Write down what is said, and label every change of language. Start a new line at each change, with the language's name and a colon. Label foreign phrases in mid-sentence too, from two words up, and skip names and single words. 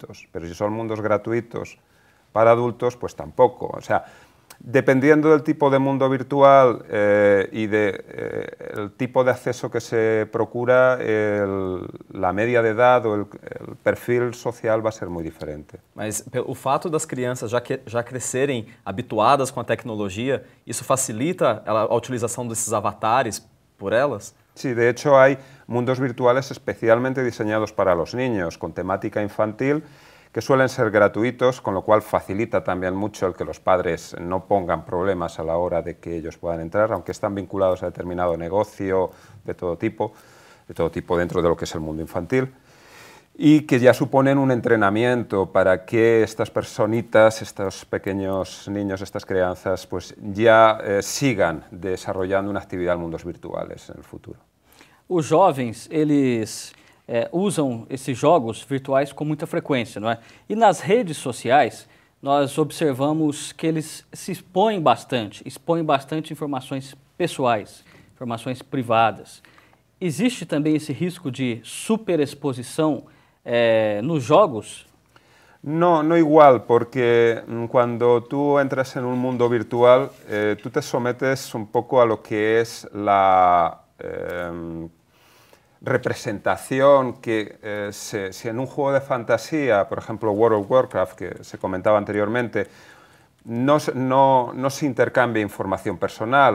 Spanish: Pero si son mundos gratuitos para adultos, pues tampoco. O sea, Dependiendo del tipo de mundo virtual y del tipo de acceso que se procura, la media de edad o el perfil social va a ser muy diferente.
Portuguese: Mas o fato das crianças já crescerem habituadas com a tecnologia, isso facilita a utilização desses avatares por elas?
Spanish: Sí, de hecho hay mundos virtuales especialmente diseñados para los niños, con temática infantil, que suelen ser gratuitos, con lo cual facilita también mucho el que los padres no pongan problemas a la hora de que ellos puedan entrar, aunque están vinculados a determinado negocio de todo tipo dentro de lo que es el mundo infantil, y que ya suponen un entrenamiento para que estas personitas, estos pequeños niños, estas crianças, pues ya sigan desarrollando una actividad en mundos virtuales en el futuro.
Portuguese: Os jovens, eles usam esses jogos virtuais com muita frequência, não é? E nas redes sociais, nós observamos que eles se expõem bastante informações pessoais, informações privadas. Existe também esse risco de superexposição nos jogos?
Spanish: No, no igual, porque cuando tú entras en un mundo virtual, tú te sometes un poco a lo que es la representación que si en un juego de fantasía, por ejemplo World of Warcraft, que se comentaba anteriormente, no se intercambia información personal.